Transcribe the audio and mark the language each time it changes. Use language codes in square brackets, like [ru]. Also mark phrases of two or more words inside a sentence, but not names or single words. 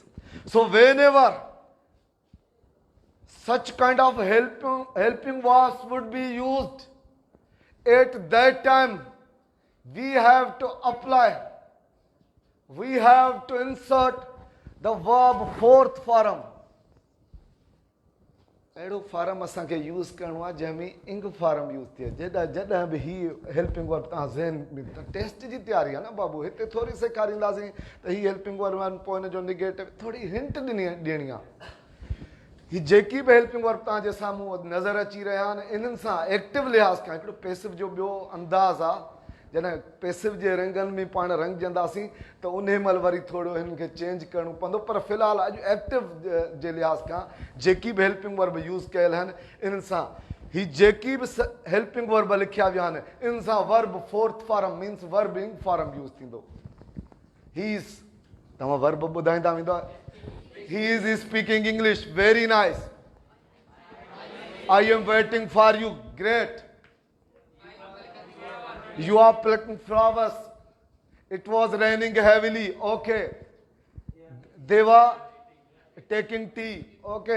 [en] So whenever such kind of helping verbs would be used, at that time we have to apply, we have to insert the verb fourth form. [sd] अहिड़ो फार्म असांखे यूज़ करिणो आहे जंहिंमें [en] ing form [sd] यूज़ थिए जॾहिं बि हीअ [en] helping verb [sd] तव्हां ज़हन में टेस्ट जी तयारी आहे न बाबू हिते थोरी सेखारींदासीं त हीअ [en] helping verb [sd] आहिनि पोइ हिन जो निगेटिव थोरी हिंट ॾियणी आहे हीअ जेकी बि [en] helping verb [sd] तव्हांजे साम्हूं नज़र अची रहिया आहिनि इन्हनि सां एक्टिव लिहाज़ खां हिकिड़ो पैसिव जो ॿियो अंदाज़ आहे जॾहिं पैसिव जे रंगनि में पाण रंगजंदासीं त उन महिल वरी थोरो हिननि खे चेंज करिणो पवंदो पर फ़िलहालु अॼु एक्टिव जे लिहाज़ खां जेकी बि [en] helping verb [sd] यूज़ कयल आहिनि इन्हनि सां ही जेकी बि [en] helping verb [sd] लिखिया विया आहिनि इन्हनि सां [en] verb fourth form means verb ing form [sd] यूज़ थींदो हीज़ तव्हां वर्ब ॿुधाईंदा वेंदो [en] he is speaking English very nice I am waiting for you great You are plucking flowers. It was raining heavily. Okay. They were taking tea. Okay.